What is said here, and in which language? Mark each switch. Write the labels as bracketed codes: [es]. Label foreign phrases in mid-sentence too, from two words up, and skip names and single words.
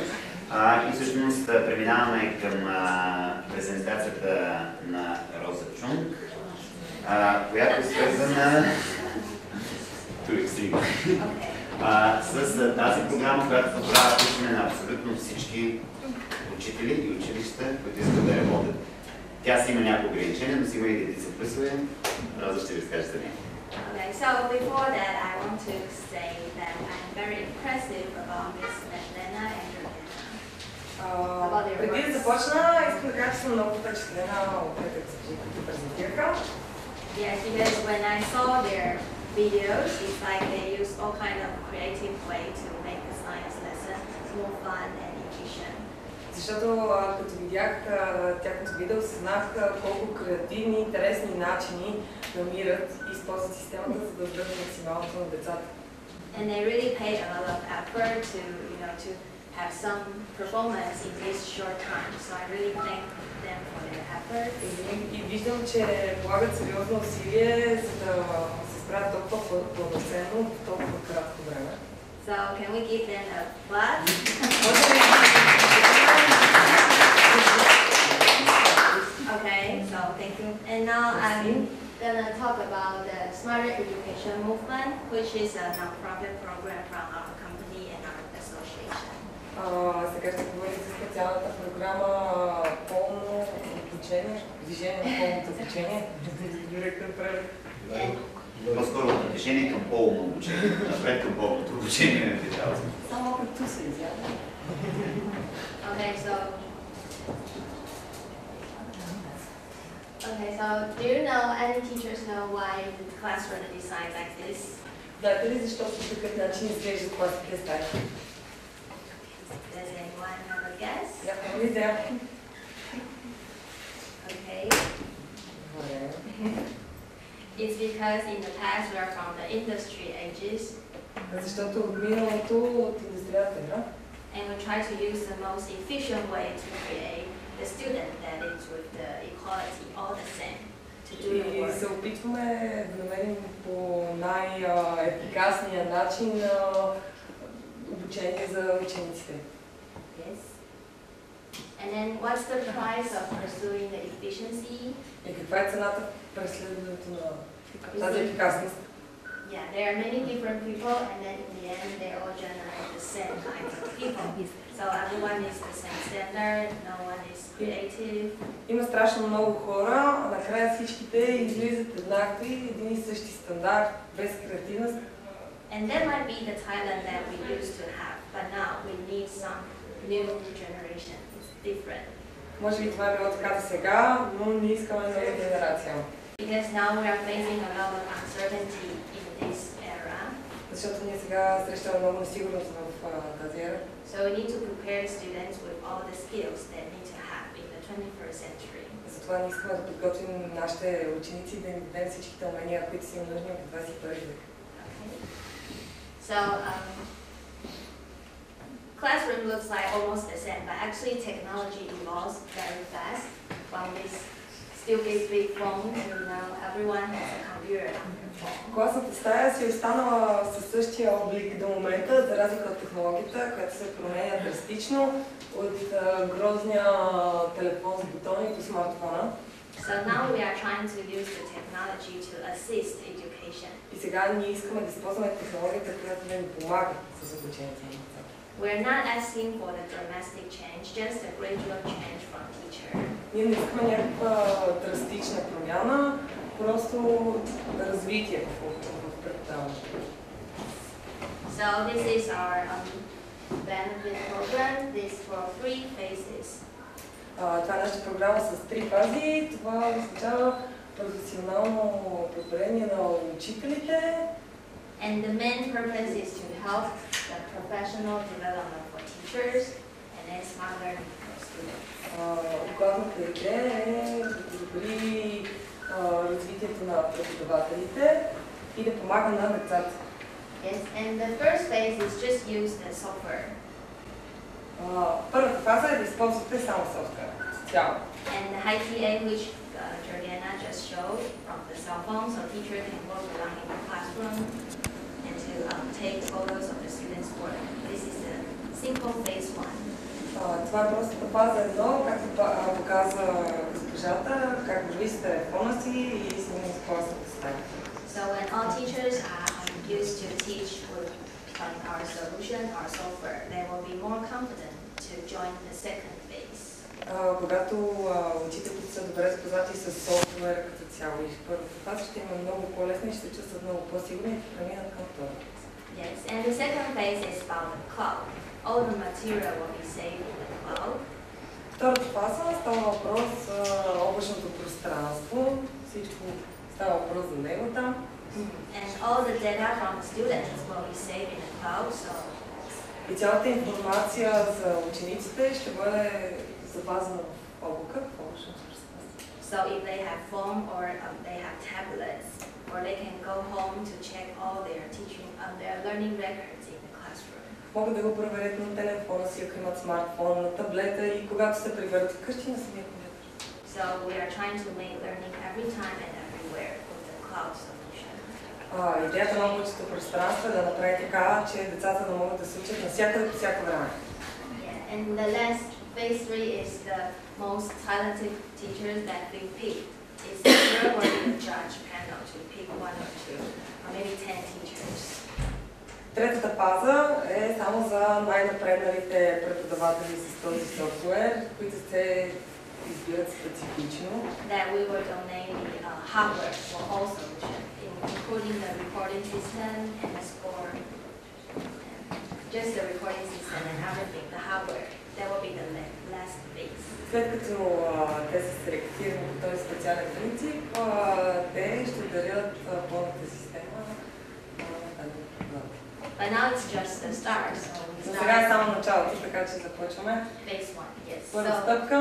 [bg] И всъщност преминаваме към презентацията на Роза Чунг, която е свързана с тази програма, която позволява включване на абсолютно всички учители и училища, които искат да работят. Тя си има няколко ограничения, но си има и редица плюсове. Роза ще ви разкаже за нея. [en] Okay, so before that, I want to say that I'm very impressive about Miss Lena and Juliana. [bg] Преди да започна, искам да кажа, че съм много впечатлена от тези, които презентираха. [en] Yes, because when I saw their videos, it's like they use all kind of creative way to make the science lesson more fun and efficient. [bg] Защото като видях тяхното видео, съзнах колко креативни, интересни начини намират и използват системата, за да дадат максималното на децата. [en] And they really paid a lot of effort to, to have some performance in this short time. So I really thank them for their effort. [bg] И виждам, че полагат сериозно усилие, за да се справят толкова пълноценно в толкова кратко време. [en] So can we give them a clap? Okay, so thank you. And now I'm gonna talk about the Smarter Education Movement, which is a non-profit program from our company and our association. [bg] Сега ще говорим за специалната програма пълно обучение, движение на пълното обучение. Директор прави. По-скоро движение към пълно обучение, напред към пълното обучение. Само като се изява. [en] Okay, so do you know, any teachers know why the classroom is designed like this? [bg] Знаете ли защо по такъв начин изглеждат класните стаи? [en] Does anyone have a guess? Okay. It's because in the past we are from the industry ages. [bg] Защото от миналото, от индустриалната ера. [en] And we try to use the most efficient way to create the student that is with the equality all the same to do the work. [bg] И се опитваме да намерим по най-ефикасния начин обучение за учениците. [en] Yes. And then what's the price of pursuing the efficiency? [bg] И каква е цената в преследването на тази ефикасност? [en] Yeah, there are many different people, and then in the end, they all generate the same kind of people. So everyone is the same standard, no one is creative. [bg] Има страшно много хора, а накрая всичките излизат еднакви, един и същи стандарт, без креативност. [en] And that might be the Thailand that we used to have, but now we need some new generation. It's different. [bg] Може би това е било така до сега, но не искаме нова генерация. [en] Because now we are facing a lot of uncertainty in this era. [bg] Защото ние сега срещаме много несигурност в тази ера. [en] So we need to prepare students with all the skills they need to have in the 21st century. [bg] Затова ние искаме да подготвим нашите ученици да им дадем всичките умения, които са им нужни в 21 век. [en] So classroom looks like almost the same, but actually technology evolves very fast. From this still big phone to now everyone has a computer on their phone. [bg] Класната стая си е останала със същия облик до момента, за разлика от технологията, която се променя драстично от грозния телефон с бутони до смартфона. [en] So now we are trying to use the technology to assist education. [bg] И сега ние искаме да използваме технологията, която да ни помага с обучението на децата. [en] We are not asking for the dramatic change, just a gradual change from teacher. [bg] Ние не искаме някаква драстична промяна, просто развитие в преподаването. [en] So this is our benefit program. This for 3 phases. [bg] Това е нашата програма с 3 фази. Това означава професионално подобрение на учителите. [en] And the main purpose is to help the professional development for teachers and then smart learning for students. [bg] Главната идея е да подобри развитието на преподавателите и да помага на децата. [en] Yes, and the first phase is just use the software. [bg] Първата фаза е да използвате само софтуер. Цяло. [en] And the HiTeach, which Juliana just slideshow from the cell phone, so teacher can walk around in the classroom and to take photos of the students' work. This is the simple phase 1. [bg] Това е просто фаза 1, както показа госпожата, как върви с телефона си и снимаме с класната стая. [en] So when all teachers are used to teach with our solution, our software, they will be more confident to join the second phase. [bg] Когато учителите са добре запознати с софтуера като цяло и в първата фаза, ще има много по-лесно и ще се чувстват много по-сигурни и преминат към втората. [en] Yes, and the second phase is about the cloud. All the material will be saved in the cloud. [bg] Втората фаза става въпрос за облачното пространство. Всичко става въпрос за него там. [en] And all the data from the students will be saved in the cloud. So [bg] и цялата информация за учениците ще бъде запазена в облака, в облачното пространство. [en] So if they have phone or they have tablets, or they can go home to check all their teaching their learning records in the classroom. [bg] Могат да го проверят на телефона си, ако имат смартфон, на таблета и когато се приберат вкъщи на самия компютър. [en] So we are trying to make learning every time and everywhere with the cloud solution. [bg] Идеята на облачното пространство е да направи така, че децата да могат да се учат навсякъде по всяко време. [en] Yeah, and the last phase 3 is the most talented teachers that we picked. It's we're working with judge panel to pick 1 or 2 or maybe 10 teachers. [bg] Третата фаза е само за най-напредналите преподаватели с този софтуер, които се избират специфично. [en] That we will donate the hardware for all solutions, including the recording system and the score. Just the recording system and everything, the hardware. That will be the last phase. [bg] След като те са селектирани по този специален принцип, те ще дарят пълната система на тази програма. [en] But now it's just the start, so we [bg] Но сега е [en] start [bg] само началото, така че започваме. [en] phase 1. Yes. [bg] Първа [en] So [bg] стъпка.